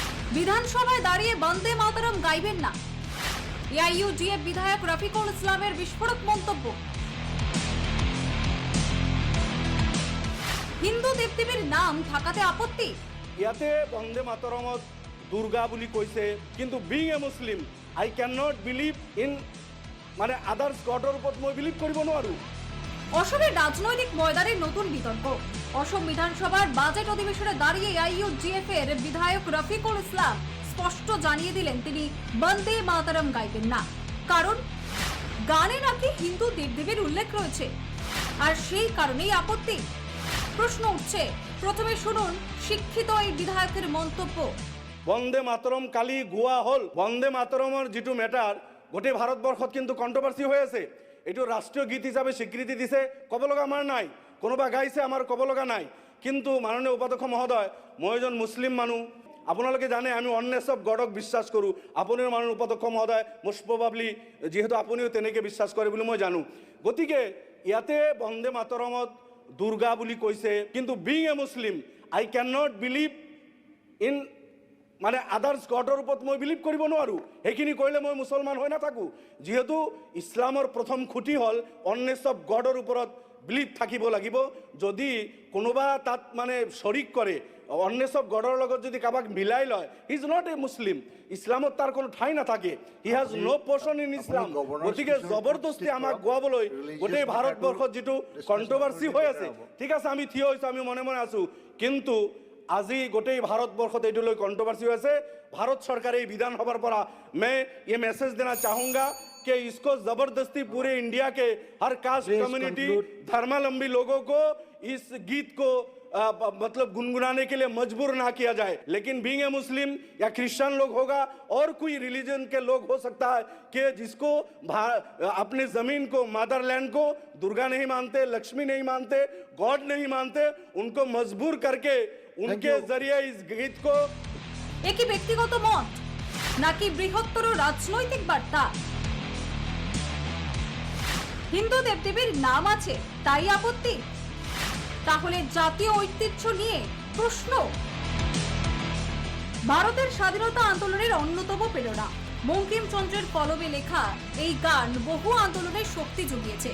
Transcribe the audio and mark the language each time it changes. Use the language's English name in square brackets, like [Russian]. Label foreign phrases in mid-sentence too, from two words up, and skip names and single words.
[Bangla] বিধানসভায় দাঁড়িয়ে বন্দে মাতরম গাইবেন না, এআইইউডিএফ বিধায়ক রফিকুল ইসলামের বিস্ফোরক মন্তব্য। হিন্দু দেবদেবীর নাম থাকাতে আপত্তি। [Assamese] ইয়াতে বন্দে মাতরমত দুর্গা বুলি কৈছে, কিন্তু [English] being a Muslim I can not believe in [Assamese] মানে [English] others God's [Assamese] উপর মই বিলিভ কৰিব নোৱাৰো। [Bangla] অসমের রাজনৈতিক ময়দানে নতুন বিতর্ক। অসম বিধানসভার বাজেট অধিবেশনে দাঁড়িয়ে এআইইউডিএফ এর বিধায়ক রফিকুল ইসলাম স্পষ্ট জানিয়ে দিলেন তিনি বন্দে মাতরম গাইবেন না, কারণ গানে নাকি হিন্দু দেবদেবীর উল্লেখ রয়েছে, আর সেই কারণেই আপত্তি। প্রশ্ন উঠছে, প্রথমে শুনুন শিক্ষিত এই বিধায়কের মন্তব্য। [Assamese] বন্দে মাতরম কালি গোয়া হল বন্দে মাতরমৰ যিটো মেটাৰ গোটেই ভাৰতবৰ্ষত কিন্তু কণ্ট্ৰভাৰ্চি হৈ আছে। এইটো ৰাষ্ট্ৰীয় গীত হিচাপে স্বীকৃতি দিছে, ক'ব লগা আমাৰ নাই। কোনোবা গাইছে, আমাৰ ক'ব লগা নাই। কিন্তু মাননীয় উপাধ্যক্ষ মহোদয়, মই এজন মুছলিম মানুহ, আপোনালোকে জানে আমি [English] oneness of God [Assamese] বিশ্বাস কৰোঁ। আপুনিও মাননীয় উপাধ্যক্ষ মহোদয় [English] most probably [Assamese] যিহেতু আপুনিও তেনেকৈ বিশ্বাস কৰে বুলি মই জানো। গতিকে ইয়াতে বন্দে মাতৰমত দুৰ্গা বুলি কৈছে, কিন্তু [English] being a Muslim I can not believe in [Assamese] মানে [English] others God's [Assamese] উপর মই বিলিভ কৰিব নোৱাৰো। সেইখিনি কৰিলে মই মুছলমান হৈ নাথাকোঁ। যিহেতু ইছলামৰ প্ৰথম খুঁটি হ'ল [English] oneness of God's [Assamese] ওপৰত বিলিভ থাকিব লাগিব। যদি কোনোবা তাত মানে শৰিক কৰে, [English] oneness of God's [Assamese] লগত যদি কাৰোবাক মিলাই লয়, [English] he is not a Muslim. [Assamese] ইছলামত তাৰ কোনো ঠাই নাথাকে। [English] he has no portion in Islam. [Assamese] গতিকে জবৰদস্তি আমাক গোৱাবলৈ গোটেই ভাৰতবৰ্ষত যিটো কণ্ট্ৰভাৰ্চি হৈ আছে, ঠিক আছে আমি থিয় হৈছোঁ, আমি মনে মনে আছোঁ, কিন্তু আজি গোটেই ভাৰতবৰ্ষত এইটো লৈ কণ্ট্ৰভাৰ্চি হৈ আছে। ভাৰত চৰকাৰে এই বিধানসভাৰ পৰা [Hindi] मैं ये मैसेज देना चाहूँगा कि इसको ज़बरदस्ती पूरे इंडिया के हर [English] caste community [Hindi] धर्मावलंबी लोगों को इस गीत को मतलब गुनगुनाने के लिए मजबूर ना किया जाए। लेकिन [English] being a Muslim [Hindi] या क्रिश्चियन लोग होगा और कोई रिलीजन के लोग हो सकता है कि जिसको अपने ज़मीन को, मदरलैंड को दुर्गा नहीं मानते, लक्ष्मी नहीं मानते, गॉड नहीं मानते, उनको मजबूर करके उनके जरिए इस गीत को [Bangla] একই ব্যক্তিগত মত নাকি বৃহত্তর রাজনৈতিক বার্তা? হিন্দু দেবদেবীর নাম আছে তাই আপত্তি? তাহলে জাতীয় ঐতিহ্য নিয়ে প্রশ্ন। ভারতের স্বাধীনতা আন্দোলনের অন্যতম প্রেরণা বঙ্কিমচন্দ্রের কলমে লেখা এই গান বহু আন্দোলনের শক্তি জুগিয়েছে।